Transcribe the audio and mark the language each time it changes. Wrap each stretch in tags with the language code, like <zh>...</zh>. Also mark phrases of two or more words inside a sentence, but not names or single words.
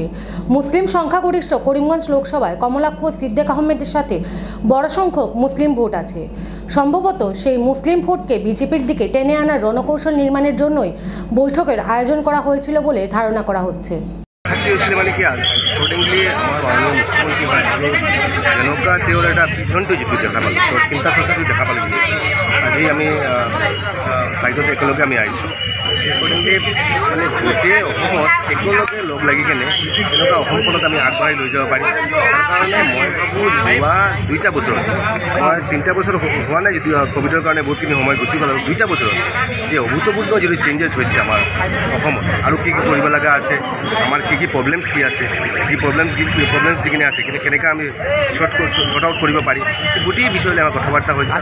<bn>মুসলিম সংখ্যাগরিষ্ঠ করিমগঞ্জ লোকসভায় কমলাক্ষ সিদ্দিক আহমেদের সাথে বড় সংখ্যক মুসলিম ভোট আছে। সম্ভবত সেই মুসলিম ভোটকে বিজেপির দিকে টেনে আনার রণকৌশল নির্মাণের জন্যই বৈঠকের আয়োজন করা হয়েছিল বলে ধারণা করা হচ্ছে।</bn> <as>মানে কি একর্ডিংলি আমার মাননীয় মুখ্যমন্ত্রী হয় আমি যেনেকুৱা তেওঁৰ এটা ভিজনটো যিটো দেখা পালোঁ, তেওঁৰ চিন্তা চৰ্চাটো দেখা পালোঁ। আজি আমি বাইকত একেলগে আমি আহিছোঁ। একৰ্ডিংলি মানে গোটেই অসমত একেলগে লগ লাগি কেনে তেনেকুৱা অসমখনত আমি আগবঢ়াই লৈ যাব পাৰিম। তাৰ কাৰণে মই ভাবোঁ যোৱা 2টা বছৰত, মই 3টা বছৰ হোৱা নাই যিটো ক'ভিডৰ কাৰণে বহুতখিনি সময় গুচি গ'ল, 2টা বছৰত যে অভূতপূৰ্ব যিটো চেঞ্জেছ হৈছে আমাৰ অসমত আৰু কি কি কৰিব লগা আছে, আমাৰ কি প্ৰব্লেমছ কি আছে, যি প্ৰব্লেমছ যিখিনি আছে কেনেকৈ আমি</as> <en>sort out</en> <as>কৰিব পাৰি, গোটেই বিষয়লৈ আমাৰ কথা বাৰ্তা হৈছে।</as>